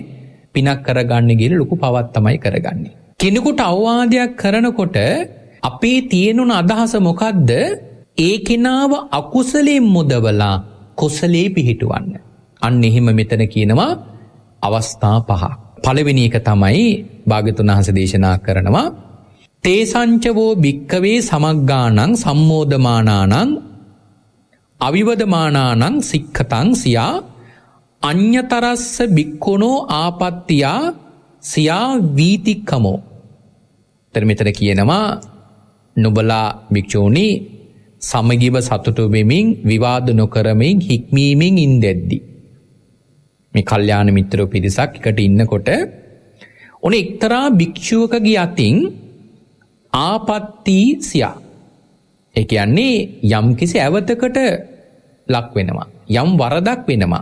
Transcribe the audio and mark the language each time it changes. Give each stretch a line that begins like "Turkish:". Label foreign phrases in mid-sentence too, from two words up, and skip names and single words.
Sinhala: පිනක් කරගන්න ගිහලා ලොකු පවක් තමයි කරගන්නේ. කෙනෙකුට අවවාදයක් කරනකොට අපේ තියෙන අදහස මොකද්ද? ඒ කෙනාව අකුසලයෙන් මුදවලා කුසලයේ පිහිටවන්න. අන්න එහෙම මෙතන කියනවා අවස්ථා පහක්. පළවෙනි එක තමයි භාග්‍යවතුන් වහන්සේ දේශනා කරනවා
Pali: තේසංචවෝ භික්කවේ සමග්ගානං සම්මෝධමානානං අවිවදමානානං සික්ඛතං සියා අඤ්ඤතරස්ස භික්ඛුනෝ ආපත්තියා සියා වීතික්කමෝ.
Sinhala: මෙතන කියනවා නුඹලා භික්ෂූනි සමගිව සතුටු වෙමින් විවාද නොකරමින් හික්මීමෙන් ඉඳෙද්දී මේ කල්යාණ මිත්‍රෝ පිරිසක් එකට ඉන්නකොට ඔන එක්තරා භික්ෂුවකගේ අතින්
Pali: ආපත්ති සියා
Sinhala: ඒ කියන්නේ යම්කිසි ඇවතකට ලක් වෙනවා යම් වරදක් වෙනවා.